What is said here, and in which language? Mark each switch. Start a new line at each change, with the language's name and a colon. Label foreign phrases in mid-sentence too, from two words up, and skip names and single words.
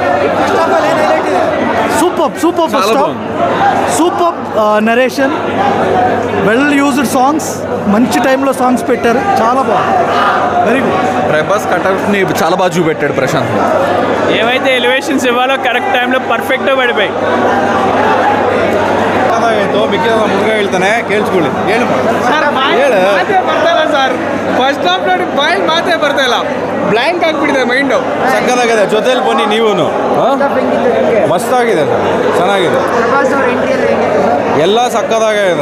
English: super super narration, well used songs,
Telugu: మంచి టైంలో సాంగ్స్ పెట్టారు, చాలా బాగుంది,
English: very good.
Telugu: ప్రభాస్ కట్అవుట్ని చాలా బాగా చూపెట్టాడు ప్రశాంత్. ఏవైతే ఎలివేషన్స్ ఇవ్వాలో కరెక్ట్ టైంలో
Kannada: ಪರ್ಫೆಕ್ಟಾಗಿ ಪಡಿಬೇಕು. ಮಿಕ್ಕಿದ ಮುರುಘಾ ಹೇಳ್ತಾನೆ ಕೇಳಿಸ್ಕೊಳ್ಳಿ. ಹೇಳು ಸರ್, ಮಾತೇ ಬರ್ತಾ ಇಲ್ಲ ಸರ್.
English: first half
Kannada: ನೋಡಿ ಬಾಯಿ ಮಾತೇ ಬರ್ತಾ ಇಲ್ಲ, ಬ್ಲ್ಯಾಂಕ್ ಆಗಿಬಿಟ್ಟಿದೆ ಮೈಂಡು. ಸಕ್ಕತ್ತಾಗಿದೆ. ಜೊತೆಲಿ ಬನ್ನಿ ನೀವು, ಮಸ್ತಾಗಿದೆ ಸರ್, ಚೆನ್ನಾಗಿದೆ, ಎಲ್ಲ ಸಕ್ಕತ್ತಾಗಿದೆ.